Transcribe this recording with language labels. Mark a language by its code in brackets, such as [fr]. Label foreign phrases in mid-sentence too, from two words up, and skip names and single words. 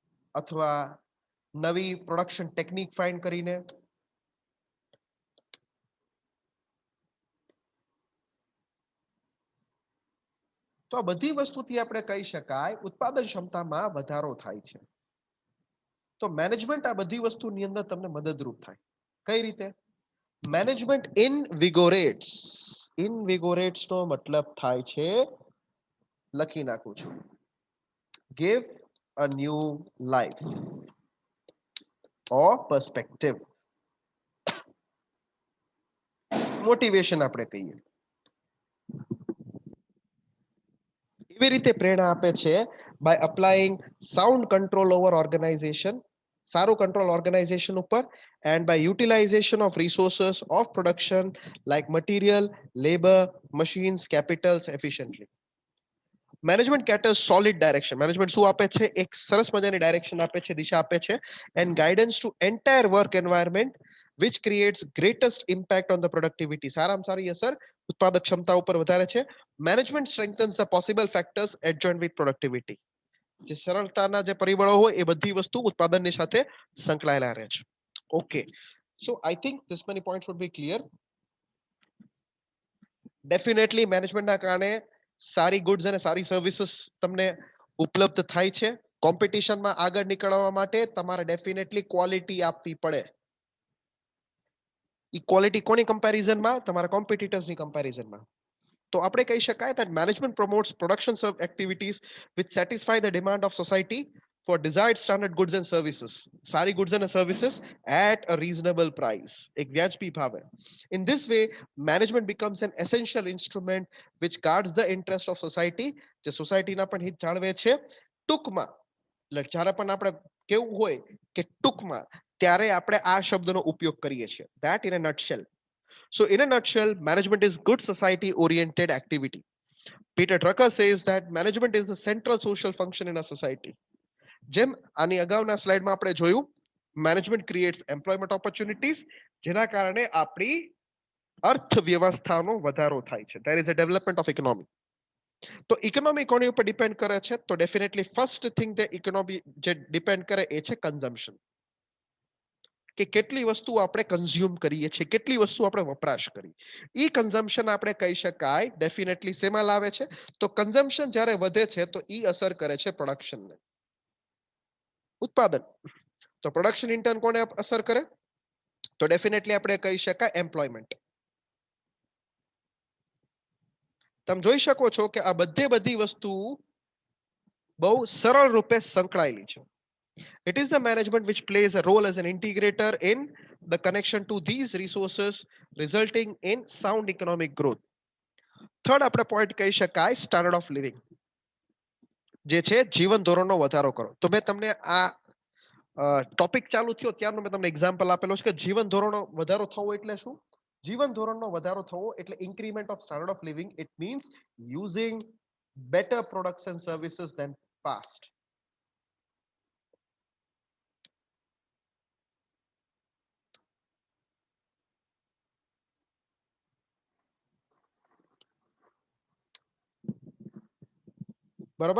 [gu] અથવા નવી [en] production technique find [gu] કરીને, તો આ બધી વસ્તુથી આપણે કહી શકાય ઉત્પાદન ક્ષમતામાં વધારો થાય છે. તો મેનેજમેન્ટ આ બધી વસ્તુની અંદર તમને મદદરૂપ થાય. કઈ રીતે? [en] management invigorates [gu] નો મતલબ થાય છે, લખી નાખું છું, [en] give a new life or perspective. [gu] મોટિવેશન આપણે કહીએ. એવી રીતે પ્રેરણા આપે છે [en] by applying sound control over organization, [gu] સારું [en] control organization [gu] ઉપર, [en] and by utilization of resources of production like material, labor, machines, capitals efficiently. management caters solid direction. management [gu] શું આપે છે? એક સરસ મજાની ડાયરેક્શન આપે છે, દિશા આપે છે, [en] and guidance to entire work environment which creates greatest impact on the productivity. [gu] સારામાં સારી અસર ઉત્પાદક ક્ષમતા ઉપર વધારે છે. [en] મેનેજમેન્ટ strengthens the possible factors adjoined with productivity. [gu] જે સરળતાના જે પરિબળો હોય એ બધી વસ્તુ ઉત્પાદનની સાથે સંકળાયેલા રહે છે. [en] okay, so I think this many points would be clear. [gu] ડેફિનેટલી મેનેજમેન્ટના કારણે સારી ગુડ્સ અને સારી સર્વિસીસ તમને ઉપલબ્ધ થાય છે. કોમ્પિટિશનમાં આગળ નીકળવા માટે તમારે [en] definitely quality [gu] આપવી પડે. ઇક્વાલિટી કોની કમ્પેરિઝનમાં? તમારા કોમ્પિટિટર્સની કમ્પેરિઝનમાં. તો આપણે કહી શકાય [en] that management promotes production activities which satisfy the demand of society for desired standard goods and services. સારી goods and services at a reasonable price. [gu] એક વ્યાજબી ભાવે. [en] In this way, management becomes an essential instrument which guards the interest of society. [gu] જે સોસાયટીના પણ હિત જાળવે છે. ટૂંકમાં જ્યારે પણ આપણે કેવું હોય કે ટૂંકમાં, ત્યારે આપણે આ શબ્દનો ઉપયોગ કરીએ છીએ. [en] That in a nutshell. So in a nutshell, management is good society oriented activity. Peter Drucker says that management is the central social function in a society. [gu] જેમ આની અગાઉના સ્લાઇડમાં આપણે જોયું, [en] management creates employment opportunities, [gu] જેના કારણે આપણી અર્થવ્યવસ્થાનો વધારો થાય છે. [en] There is a development of economy. [gu] તો ઇકોનોમી કોની ઉપર ડિપેન્ડ કરે છે? તો [en] definitely first thing [gu] તે ઇકોનોમી જે ડિપેન્ડ કરે એ છે કન્ઝમ્પશન. કે કેટલી વસ્તુ આપણે કન્ઝ્યુમ કરીએ છીએ, કેટલી વસ્તુ આપણે વપરાશ કરી. ઈ કન્ઝમ્પશન આપણે કહી શકાય ડેફિનેટલી શેમાં લાવે છે? તો કન્ઝમ્પશન જ્યારે વધે છે તો ઈ અસર કરે છે પ્રોડક્શનને, ઉત્પાદન. તો [en] production in turn [gu] કોને અસર કરે? તો ડેફિનેટલી આપણે કહી શકાય એમ્પ્લોયમેન્ટ. તમે જોઈ શકો છો કે આ બધી વસ્તુ બહુ સરળ રૂપે સંકળાયેલી છે. [en] It is the management which plays a role as an integrator in the connection to these resources, resulting in sound economic growth. [gu] Third આપણે પોઈન્ટ કહી શકાય [en] standard of living, [gu] જે છે જીવન ધોરણનો વધારો કરો. તો મેં તમને આ ટોપિક ચાલુ થયો ત્યારનો મેં તમને એક્ઝામ્પલ આપેલો છે કે જીવન ધોરણનો વધારો થવો એટલે શું? જીવન ધોરણનો વધારો થવો એટલે [en] increment of standard of living. it means using better products and services than past. [gu] બરોબર?